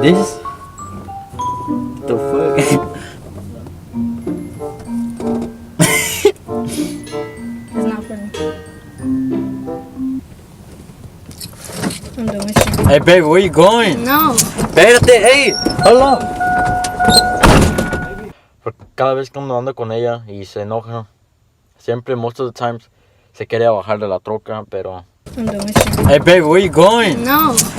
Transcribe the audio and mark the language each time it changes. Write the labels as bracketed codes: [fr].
[en] This? The fuck? It's not funny. I'm done with you. Hey, baby, where you going? No. [es] Espérate, [en] hey, hold on. [es] Cada vez que ando con ella y se enoja, siempre, [en] most of the times, [es] se quiere bajar de la troca, pero... [en] I'm done with you. Hey, baby, where you going? No.